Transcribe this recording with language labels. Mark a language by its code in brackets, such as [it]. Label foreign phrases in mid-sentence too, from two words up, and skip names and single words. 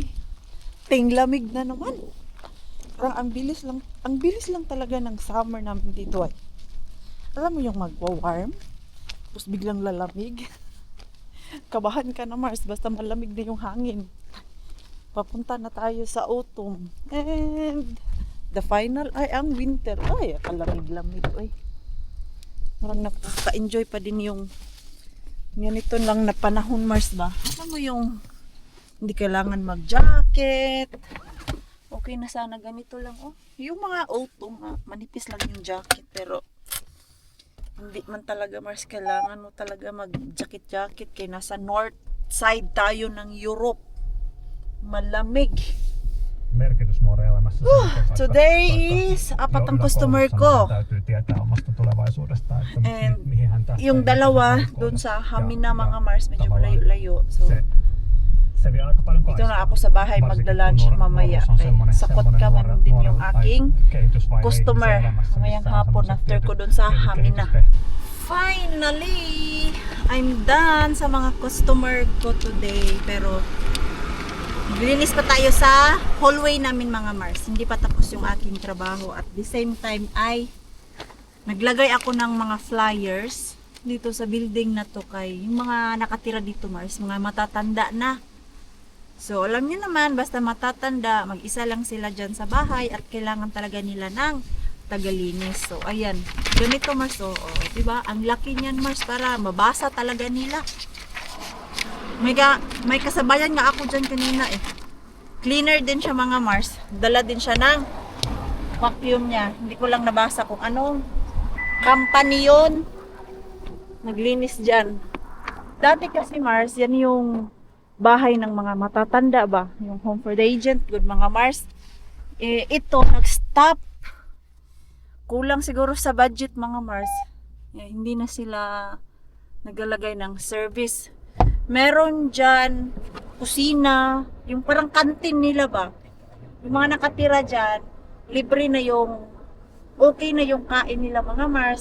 [tl] Tinglamig na naman. Parang ang bilis lang talaga ng summer namin dito ay. Alam mo yung magwa-warm, tapos biglang lalamig. Kabahan ka na, Mars, basta malamig na yung hangin. Papunta na tayo sa autumn. [en] And the final [tl] ay ang winter. Ay, kalamig-lamig. Ay. Parang nakaka-enjoy pa din yung ganito lang na panahon, Mars ba? Alam mo yung hindi kailangan mag-jacket. Okay na sana ganito lang. Oh, yung mga autumn, manipis lang yung jacket. Pero hindi man talaga, Mars, kailangan mo talaga mag-jacket-jacket. Kaya nasa north side tayo ng Europe. Malamig. Merkitysnuoreelämässä. [en] Today is [tl] apat ang customer ko. [fi] Täytyy tietää omasta tulevaisuudesta, että [en] And [fi] mihin hän tähtää. [tl] yung dalawa doon sa Hamina, mga Mars, medyo malayo-layo. So, [fi] Se vie aika paljon [tl] dito na ako sa bahay magla-lunch mamaya. Sakot ka man din yung aking customer. Mamayang hapon after ko doon sa Hamina. [en] Finally, I'm done [tl] sa mga [en] customer ko today. [tl] Pero linis pa tayo sa hallway namin, mga Mars. Hindi pa tapos yung aking trabaho. [en] At the same time [tl] ay naglagay ako ng mga flyers dito sa building na to kay yung mga nakatira dito, Mars, mga matatanda na. So alam niyo naman, basta matatanda, mag-isa lang sila dyan sa bahay at kailangan talaga nila ng tagalinis. So ayan, ganito, Mars. Oh, diba? Ang laki niyan, Mars, para mabasa talaga nila. May kasabayan nga ako dyan kanina eh. Cleaner din siya, mga Mars. Dala din siya ng vacuum niya. Hindi ko lang nabasa kung anong company yun. Naglinis dyan. Dati kasi, Mars, yan yung bahay ng mga matatanda ba? [en] Yung home for the agent. Good, [tl] mga Mars. Ito, nag-stop. Kulang siguro sa budget, mga Mars. Hindi na sila naglalagay ng service. Meron dyan, kusina, yung parang kantin nila ba? Yung mga nakatira dyan, libre na yung, okay na yung kain nila, mga Mars.